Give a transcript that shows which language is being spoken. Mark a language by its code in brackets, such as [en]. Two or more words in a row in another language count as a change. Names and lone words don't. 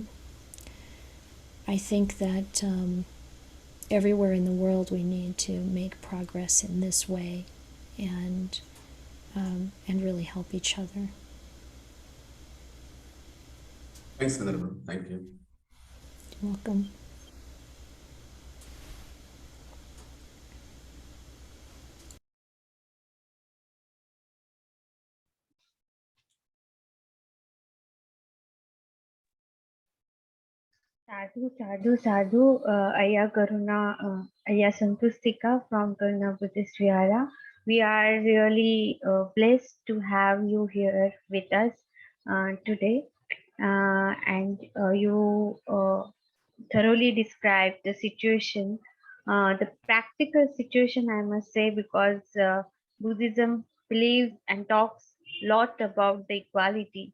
[en] I think that everywhere in the world we need to make progress in this way and really help each other. Thanks, Venerable. Thank you. You're welcome. [pi] Sadhu, sadhu, sadhu. [en] Aya Karuna, Aya Santustika from Karuna Buddhist Vihara. We are really blessed to have you here with us today. And you thoroughly described the situation, the practical situation, I must say, because Buddhism believes and talks a lot about the equality.